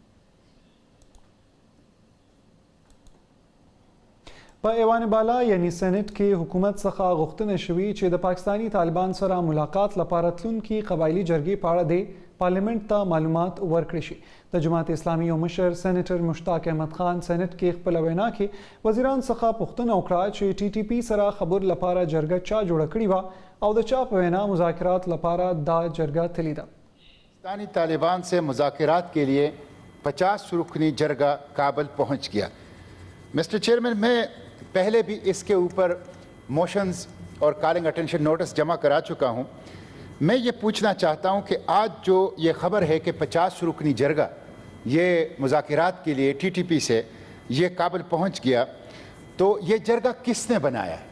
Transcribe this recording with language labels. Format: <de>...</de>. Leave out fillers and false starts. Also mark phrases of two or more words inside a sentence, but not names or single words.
<ps>په ایوان بالا یعنی سېنات کې حکومت څخه غوښتنه شوې چې د پاکستانی طالبان سره ملاقات لپاره تلونکي قبایلی جرګې په اړه د پارلیمنت ته معلومات ورکړي شي د جماعت اسلامي او مشر سېنیټر مشتاق احمد خان سېنات کې خپل وینا کې وزیران څخه پوښتنه وکړه چې ټي ټي پی سره خبر لپاره جرګه چا جوړه کړې وه او د چا په وینا مذاکرات لپاره دا جرګه تللی ده</ps> <ur>پاکستانی طالبان سے مذاکرات کے لیے 50 رکنی جرگہ کابل پہنچ گیا.</ur> <en>Mister Chairman,</en> <ur>میں پہلے بھی اس کے اوپر موشنز اور</ur> <en>calling attention notice</en> <ur>جمع کرا چکا ہوں. میں یہ پوچھنا چاہتا ہوں کہ آج جو یہ خبر ہے کہ 50 رکنی جرگہ یہ مذاکرات کے لیے TTP سے یہ کابل پہنچ گیا، تو یہ جرگہ کس نے بنایا ہے?</ur>